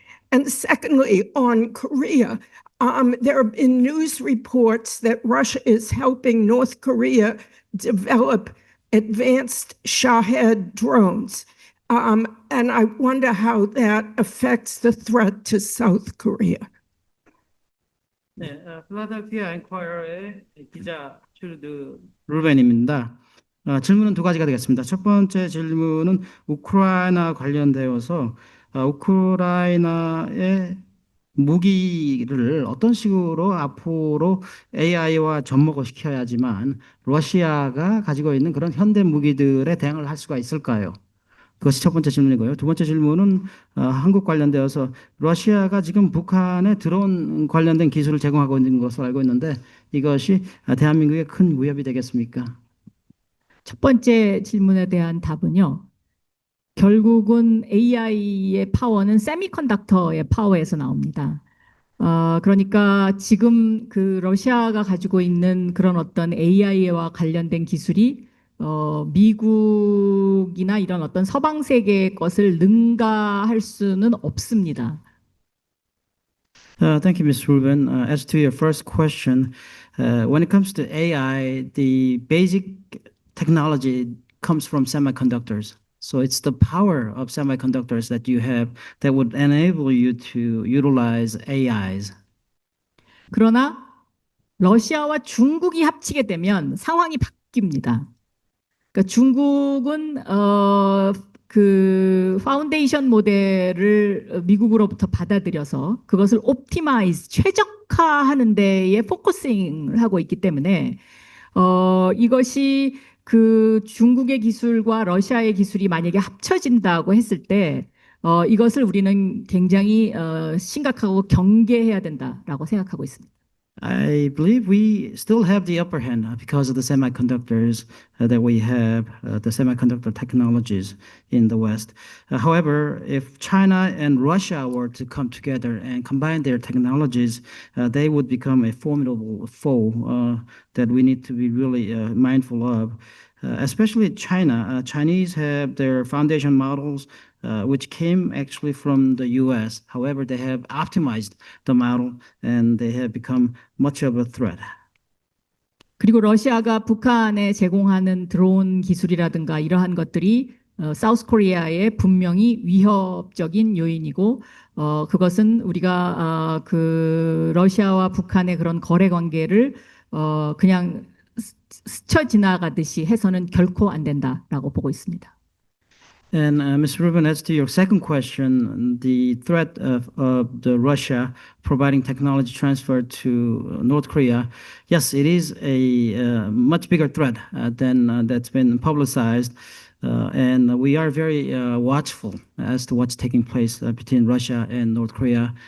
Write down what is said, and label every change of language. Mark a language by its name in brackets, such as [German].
[English] And secondly, on Korea, there have been news reports that Russia is helping North Korea develop advanced Shahed drones. And I wonder how that affects the threat to South Korea. [Korean] 네, 필라델피아 엔콰이어의 기자 trudy 루벤입니다. 질문은 두 가지가 되겠습니다. 첫 번째 질문은 우크라이나 관련되어서 우크라이나의 무기를 어떤 식으로 앞으로 AI와 접목을 시켜야지만 러시아가 가지고 있는 그런 현대 무기들에 대응을 할 수가 있을까요? 그것이 첫 번째 질문이고요. 두 번째 질문은 한국 관련되어서 러시아가 지금 북한에 드론 관련된 기술을 제공하고 있는 것으로 알고 있는데 이것이 대한민국에 큰 위협이 되겠습니까? 첫 번째 질문에 대한 답은요. 결국은 AI의 파워는 세미컨덕터의 파워에서 나옵니다. 그러니까 지금 그 러시아가 가지고 있는 그런 어떤 AI와 관련된 기술이 미국이나 이런 어떤 서방 세계의 것을 능가할 수는 없습니다. [English] Thank you, Ms. Rubin. As to your first question, when it comes to AI, the basic technology comes from semiconductors. So it's the power of semiconductors that you have that would enable you to utilize AIs. [Korean] 그러나 러시아와 중국이 합치게 되면 상황이 바뀝니다. 그러니까 중국은 그 파운데이션 모델을 미국으로부터 받아들여서 그것을 옵티마이즈 최적화하는 데에 포커싱을 하고 있기 때문에 이것이 그 중국의 기술과 러시아의 기술이 만약에 합쳐진다고 했을 때 이것을 우리는 굉장히 심각하고 경계해야 된다라고 생각하고 있습니다. [English] I believe we still have the upper hand because of the semiconductors that we have, the semiconductor technologies in the West. However, if China and Russia were to come together and combine their technologies, they would become a formidable foe that we need to be really mindful of. Especially China. Chinese have their foundation models, which came actually from the US. However, they have optimized the model and they have become much of a threat. [Korean] 그리고 러시아가 북한에 제공하는 드론 기술이라든가 이러한 것들이 사우스 코리아에 분명히 위협적인 요인이고 그것은 우리가 그 러시아와 북한의 그런 거래 관계를 그냥 스쳐 지나가듯이 해서는 결코 안 된다라고 보고 있습니다. [English] And Ms. Rubin, as to your second question, the threat of the Russia providing technology transfer to North Korea, yes, it is a much bigger threat than that's been publicized. And we are very watchful as to what's taking place between Russia and North Korea.